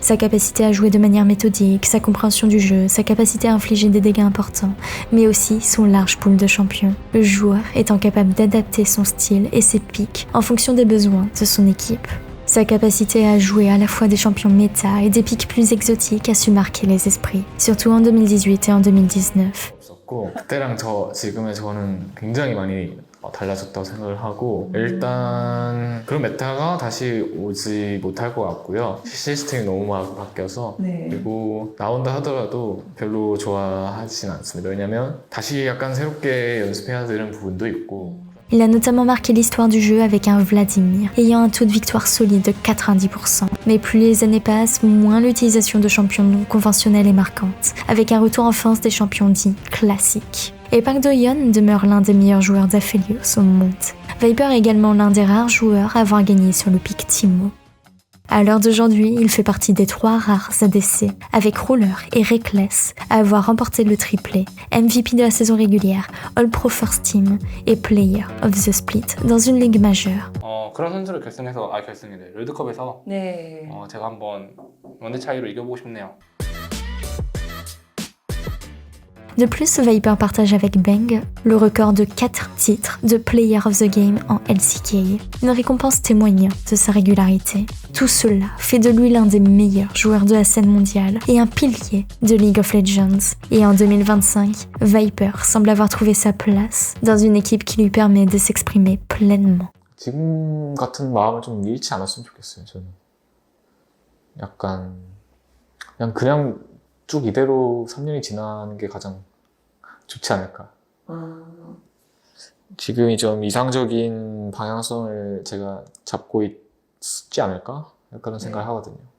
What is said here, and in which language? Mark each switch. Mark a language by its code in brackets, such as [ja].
[fr] Sa capacité à jouer de manière méthodique, sa compréhension du jeu, sa capacité à infliger des dégâts importants, mais aussi son large pool de champions. Le joueur étant capable d'adapter son style et ses pics en fonction des besoins de son équipe. Sa capacité à jouer à la fois des champions méta et des pics plus exotiques a su marquer les esprits, surtout en 2018 et en 2019. [ko] 그때랑 지금의 저는 굉장히 많이 달라졌다고 생각을 하고, 일단 그런 메타가 다시 오지 못할 것 같고요. 시스템이 너무 많이 바뀌어서, 그리고 나온다 하더라도 별로 좋아하진 않습니다. 왜냐면 다시 약간 새롭게 연습해야 되는 부분도 있고. [fr] Il a notamment marqué l'histoire du jeu avec un Vladimir, ayant un taux de victoire solide de 90%. Mais plus les années passent, moins l'utilisation de champions non conventionnels est marquante, avec un retour en force des champions dits classiques. Et Park Do-yeon demeure l'un des meilleurs joueurs d'Aphelios au monde. Viper est également l'un des rares joueurs à avoir gagné sur le pic Timo. À l'heure d'aujourd'hui, il fait partie des 3 rares ADC, avec Ruler et Reckless, à avoir remporté le triplé, MVP de la saison régulière, All-Pro First Team et Player of the Split dans une ligue majeure. [ko] 그런 선수를 결승이래. 롤드컵에서 제가 한번 원대 차이로 이겨보고 싶네요. [fr] De plus, Viper partage avec Bang le record de 4 titres de Player of the Game en LCK, une récompense témoignant de sa régularité. Tout cela fait de lui l'un des meilleurs joueurs de la scène mondiale et un pilier de League of Legends. Et en 2025, Viper semble avoir trouvé sa place dans une équipe qui lui permet de s'exprimer pleinement. [ko] 지금 같은 마음을 좀 잃지 않았으면 좋겠어요, 저는. 약간 그냥 쭉 이대로 3년이 지나는 게 가장 좋지 않을까. 지금이 좀 이상적인 방향성을 제가 잡고 있지 않을까? 그런 생각을 하거든요.